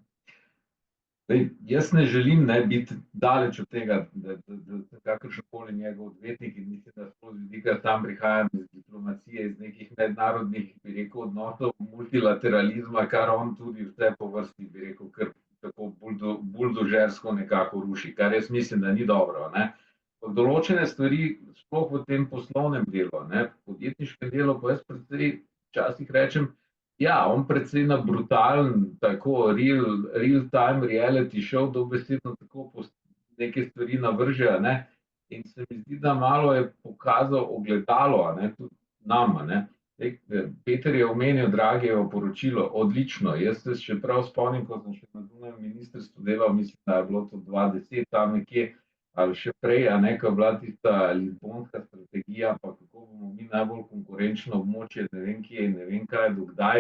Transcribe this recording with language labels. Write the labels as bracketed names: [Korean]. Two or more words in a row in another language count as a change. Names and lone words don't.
[Slovenian] Zdaj, jaz ne želim biti daleč od tega, da kakršenkoli njegov odvetnik, in mislim, da skozi vidika tam prihajam iz diplomacije, iz nekih mednarodnih, bi rekel, odnosov, multilateralizma, kar on tudi vse po vrsti, bi rekel, kar tako buldožersko nekako ruši, kar jaz mislim, da ni dobro. Določene stvari, sploh v tem poslovnem delu, podjetniškem delu, pa jaz predvsej včasih rečem, ja, on predvsej na brutalen, tako [English] real-time reality show, [Slovenian] dobesedno tako neke stvari navrže, in se mi zdi, da malo je pokazal ogledalo, tudi nama. Peter je omenil Draghijevo poročilo, odlično. Jaz se še prav spomnim, ko sem še na zunanjem ministrstvu delal, mislim, da je bilo to 2010 tam nekje, ali še prej, ko je bila tista lizbonska strategija, pa kako bomo mi najbolj konkurenčno območje, ne vem kje in ne vem kaj, dokdaj.